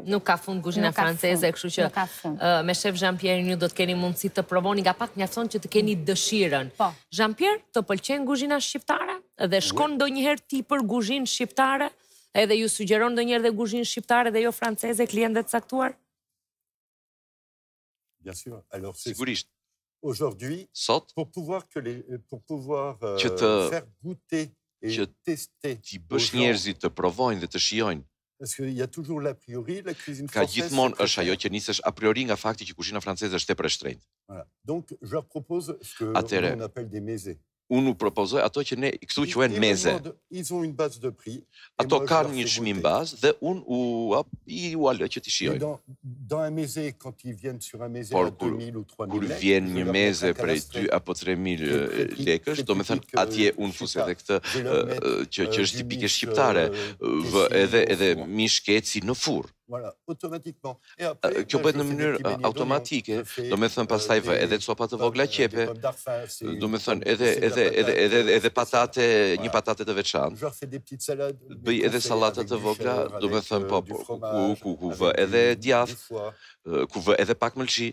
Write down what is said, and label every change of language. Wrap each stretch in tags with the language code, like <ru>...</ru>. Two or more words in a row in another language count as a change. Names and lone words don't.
<sq>Nuk ka fund kuzhina franceze, kështu që me shef Jean-Pierre ju do të keni mundësi të provoni, nga pak mjafton që të keni dëshirën. Jean-Pierre, të pëlqen kuzhina shqiptare? Dhe shkon ndonjëherë ti për kuzhinë shqiptare? Edhe ju sugjeron ndonjëherë dhe kuzhinë shqiptare dhe jo franceze klientët caktuar?</sq> <fr>Bien sûr.</fr> <sq>Sigurisht.</sq> <fr>Aujourd'hui,</fr> <sq>sot,</sq> <fr>pour pouvoir faire goûter et tester</fr> <sq>ti bësh njerëzit të provojnë dhe të shijojnë.</sq> <fr>Parce qu'il y a toujours l'a priori, la cuisine</fr> <sq>Ka</sq> <fr>française.</fr> <sq>gjithmonë është ajo që nisesh a priori nga fakti që kuzhina franceze është tepër e shtrenjtë.</sq> <fr>Voilà. Donc, je leur propose ce que on appelle des mezés.</fr> <sq>Unë propozoj ato që ne këtu quhen meze.</sq> <fr>Ils ont une base de prix.</fr> <sq>Ato kanë një çmim bazë dhe unë u alë që t'i shijoj.</sq> <fr>Dans un mezé, quand ils viennent sur un mezé à 2000 ou 3000</fr> <sq>kur vjen një meze prej 2 apo 3000 lekësh, do me thënë atje unë fus edhe këtë që është tipike shqiptare, edhe mish keci në furr.</sq> <fr>Voilà, automatiquement.</fr> <sq>Kjo bëhet në mënyrë automatike, do me thënë pastaj vë edhe copa të vogla qepe, do me thënë edhe patate, një patate të veçantë, bëj edhe salata të vogla, do me thënë ku vë edhe djath, ku vë edhe pak mëlçi.</sq>